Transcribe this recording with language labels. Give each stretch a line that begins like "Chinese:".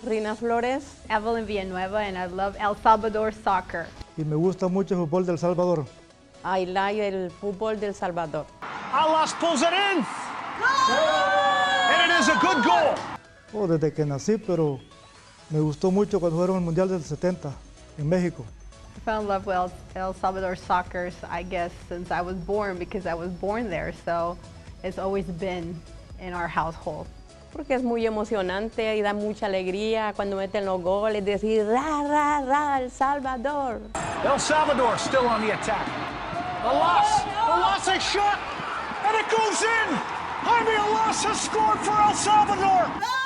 English: Rina Flores. Evelyn Villanueva, and I love El Salvador soccer.
Spanish: Y me gusta mucho el fútbol del Salvador.
English: I like
Spanish: el fútbol del Salvador.
English: Alas pulls it in! And it is a good goal!
Spanish: Oh, desde que nací, pero me gustó mucho cuando fueron al Mundial del 70 en México.
English: I fell in love with El Salvador soccer, I guess, since I was born, because I was born there, so it's always been in our household.
Spanish: Porque es muy emocionante y da mucha alegría cuando meten los goles, decir ra, ra, ra, El Salvador.
English: El Salvador still on the attack. Alas, a shot, and it goes in! Jaime Alas has scored for El Salvador!